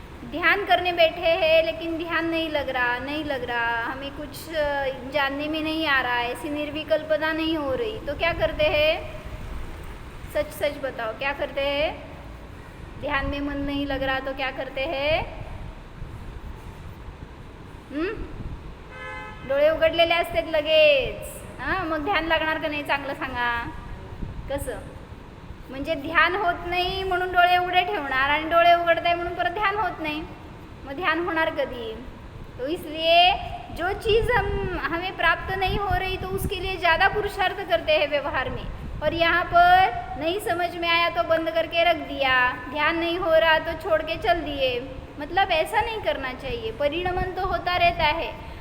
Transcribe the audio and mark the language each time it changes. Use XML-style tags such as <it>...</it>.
<hi>ध्यान करने बैठे हैं लेकिन ध्यान नहीं लग रहा, हमें कुछ जानने में नहीं आ रहा है, ऐसी निर्विकल्पना नहीं हो रही, तो क्या करते हैं? सच सच बताओ क्या करते हैं? ध्यान में मन नहीं लग रहा तो क्या करते हैं?</hi> <mr>डोळे उघडलेले असतात लगेच. हां मग ध्यान लागणार का नाही चांगलं सांगा. कसं? म्हणजे ध्यान होत नाही म्हणून डोळे उघडे ठेवणार आणि डोळे उघडताय म्हणून परत ध्यान होत नाही, मग ध्यान होणार कधी?</mr> <hi>तो इसलिए जो चीज़ हमें प्राप्त नहीं हो रही तो उसके लिए ज़्यादा पुरुषार्थ करते हैं व्यवहार में, और यहाँ पर नहीं समझ में आया तो बंद करके रख दिया, ध्यान नहीं हो रहा तो छोड़ के चल दिए. मतलब ऐसा नहीं करना चाहिए. परिणमन तो होता रहता है.</hi>